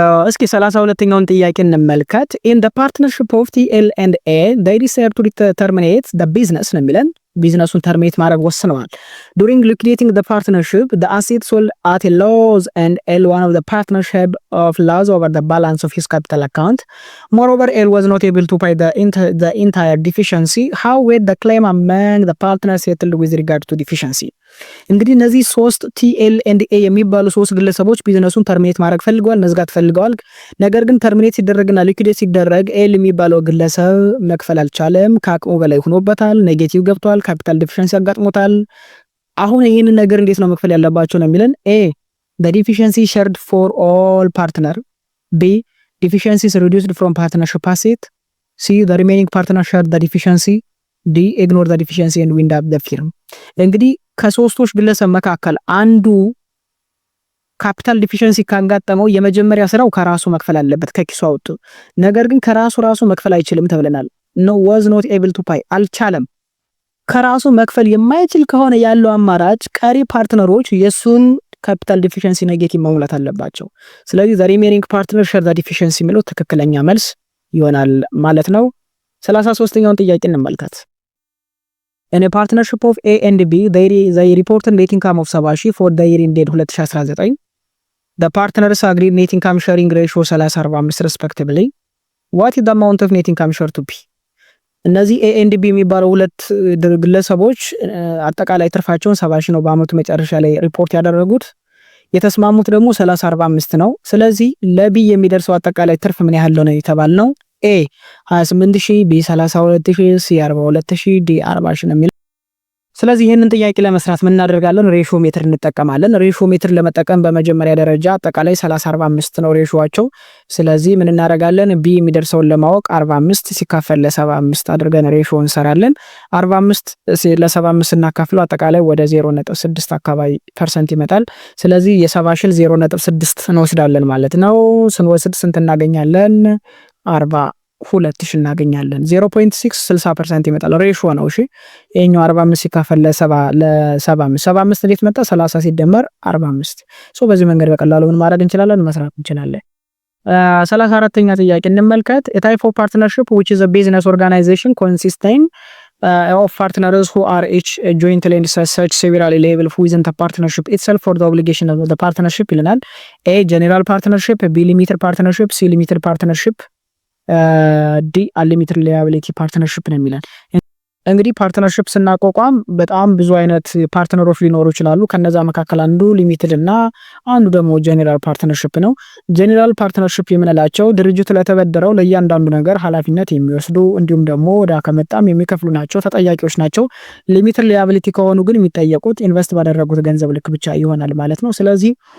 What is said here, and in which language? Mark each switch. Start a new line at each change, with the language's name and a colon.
Amharic: እስኪ 32ኛውን ጥያቄ እንመልከት።
English: in the partnership of TL&A they decide to terminate the business
Amharic: ነው የሚለን። ቢዝነሱን ተርሚኔት ማድረግ ወስነዋል።
English: during liquidating the partnership the assets sold at a loss and L one of the partnership of loss over the balance of his capital account. Moreover, L was not able to pay the entire deficiency. How would the claim among the partners settled with regard to deficiency?
Amharic: እንግዲህ እነዚህ ሶስት TL&A የሚባሉ ሶስት ግለሰቦች ቢዝነሱን ተርሚኔት ማድረግ ፈልገዋል፣ መዝጋት ፈልገዋል። ነገር ግን ተርሚኔት ሲደረግና ሊኩዊዴት ሲደረግ ኤል የሚባለው ግለሰብ መክፈል አልቻለም፣ ከአቅሙ በላይ ሆኖበታል፣ ኔጌቲቭ ገብቷል፣ ካፒታል ዲፊሸንሲ ያጋጥሞታል። አሁን ይሄንን ነገር እንዴት ነው መክፈል ያለባቸው ነው የሚለን። ኤ
English: the deficiency shared for all partner. B deficiency is reduced from partnership asset. C the remaining partner shared the deficiency. D ignore the deficiency and wind up the firm.
Amharic: እንግዲህ ከሶስቶች ግለሰብ መካከል አንዱ ካፒታል ዲፊሸንሲ ካጋጠመው የመጀመሪያ ስራው ከራሱ መክፈል አለበት ከኪሱ አውጥቶ። ነገር ግን ከራሱ መክፈል አይችልም ተብለናል።
English: no was not able to pay
Amharic: አልቻለም። ከራሱ መክፈል የማይችል ከሆነ ያለው አማራጭ ቀሪ ፓርትነሮች የሱን ካፒታል ዲፊሸንሲ ኔጌቲቭ መሙላት አለባቸው። ስለዚህ
English: the remaining partner share the deficiency
Amharic: የሚለው ትክክለኛ መልስ ይሆናል ማለት ነው። 33ኛውን ጥያቄ እንመልከት።
English: In a partnership of A and B, they reported net income of 70,000 for the year ended 2019. The partners agreed net income sharing ratio 30:45 respectively. What is the amount of net income share to be?
Amharic: እነዚህ A and B የሚባሉ ሁለት ግለሰቦች አጠቃላይ ትርፋቸውን 70,000 ነው በአመቱ መጨረሻ ላይ ሪፖርት ያደረጉት። የተስማሙት ደግሞ 30:45 ነው። ስለዚህ ለቢ የሚደርሰው አጠቃላይ ትርፍ ምን ያህል ነው የተባልነው? ኤ 28,000 ቢ 32,000 ሲ 42,000 ዲ 40,000 ነው የሚለው። ስለዚህ ይህንን ጥያቄ ለመስራት ምን እናደርጋለን? ሬሽዮ ሜትር እንጠቀማለን። ሬሽዮ ሜትር ለመጠቀም በመጀመሪያ ደረጃ አጠቃላይ 30:45 ነው ሬሽዮአቸው። ስለዚህ ምን እናደርጋለን? ቢ የሚደርሰውን ለማወቅ 45 ሲካፈል ለ75 አድርገን ሬሽዮ እንሰራለን። 45 ለ75 እናካፍለው አጠቃላይ ወደ 0.6 አካባቢ ፐርሰንት ይመጣል። ስለዚህ የ70,000 0.6 እንወስዳለን ማለት ነው። ስንወስድ ስንት እናገኛለን? 42,000 እናገኛለን። 0.6 60% ይመጣል። ሬሽዮ ነው። እሺ ይሄኛው 45 ሲካፈል ለ75 እንዴት መጣ? 30 ሲደመር 45። በዚህ መንገድ በቀላሉ ምን ማድረግ እንችላለን? መስራት እንችላለን። 34ኛ ጥያቄ እንመልከት።
English: a type of partnership which is a business organization consisting of partners who are each jointly and such severally liable within the partnership itself for the obligation of the partnership
Amharic: ይለናል።
English: A general partnership, B limited partnership, C limited partnership, ዲ unlimited liability partnership
Amharic: ነው የሚለን። እንግዲህ ፓርትነርሺፕ ስናቋቋም በጣም ብዙ አይነት ፓርትነሮች ሊኖሩ ይችላሉ። ከነዛ መካከል አንዱ ሊሚትድ እና አንዱ ደግሞ ጀነራል ፓርትነርሺፕ ነው። ጀነራል ፓርትነርሺፕ የምንላቸው ድርጅቱ ለተበደረው ለእያንዳንዱ ነገር ኃላፊነት የሚወስዱ እንዲሁም ደግሞ ወዳ ከመጣም የሚከፍሉ ናቸው፣ ተጠያቂዎች ናቸው። ሊሚትድ ሊያቢሊቲ ከሆኑ ግን የሚጠየቁት ኢንቨስት ባደረጉት ገንዘብ ልክ ብቻ ይሆናል ማለት ነው። ስለዚህ